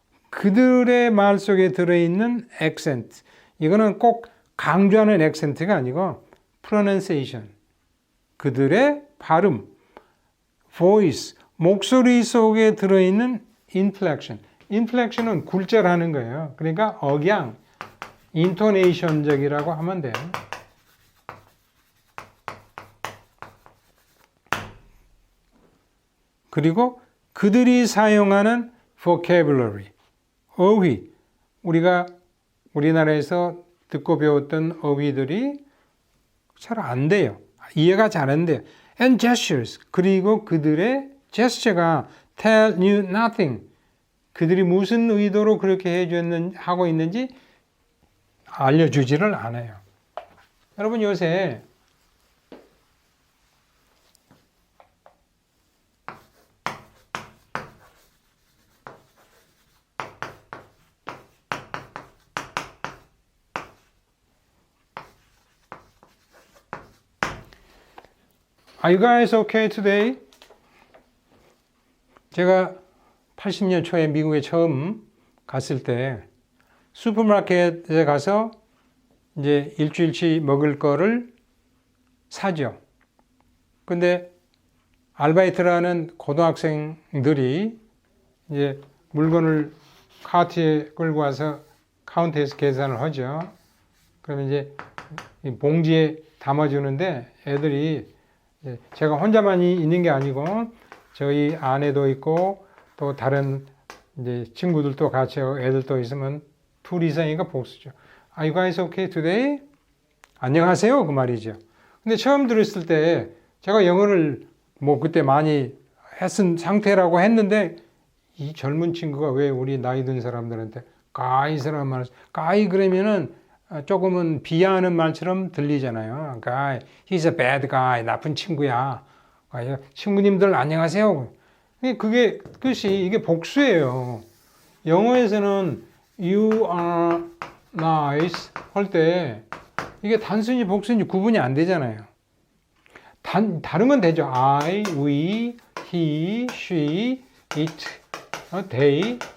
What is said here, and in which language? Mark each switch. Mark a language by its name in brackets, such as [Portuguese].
[Korean] 그들의 말 속에 들어있는 accent, 이거는 꼭 강조하는 액센트가 아니고 pronunciation, 그들의 발음, voice, 목소리 속에 들어있는 inflection. inflection은 굴절하는 거예요. 그러니까 억양, intonation적이라고 하면 돼요. 그리고 그들이 사용하는 vocabulary, 어휘, 우리가 우리나라에서 듣고 배웠던 어휘들이 잘 안 돼요. 이해가 잘 안 돼요. [English] And gestures, [Korean] 그리고 그들의 제스처가 [English] tell you nothing. [Korean] 그들이 무슨 의도로 그렇게 하고 있는지 알려주지를 않아요. 여러분 요새 [English] Are you guys okay today? [Korean] 제가 80년 초에 미국에 처음 갔을 때 슈퍼마켓에 가서 이제 일주일치 먹을 거를 사죠. 근데 아르바이트라는 고등학생들이 이제 물건을 카트에 끌고 와서 카운터에서 계산을 하죠. 그러면 이제 봉지에 담아주는데 애들이 제가 혼자만 있는 게 아니고 저희 아내도 있고 또 다른 이제 친구들도 같이 애들도 있으면 둘 이상이니까 복수죠. [English] Are you guys okay today? [Korean] 안녕하세요 그 말이죠. 근데 처음 들었을 때 제가 영어를 뭐 그때 많이 했은 상태라고 했는데 이 젊은 친구가 왜 우리 나이 든 사람들한테 guys라는 말을 guy 그러면은 조금은 비하하는 말처럼 들리잖아요. [English] guy, he's a bad guy, [Korean] 나쁜 친구야. 친구님들 안녕하세요. 그게 뜻이 이게 복수예요. 영어에서는 [English] you are nice [Korean] 할 때 이게 단순히 복수인지 구분이 안 되잖아요. 다른 건 되죠. [English] I, we, he, she, it, they.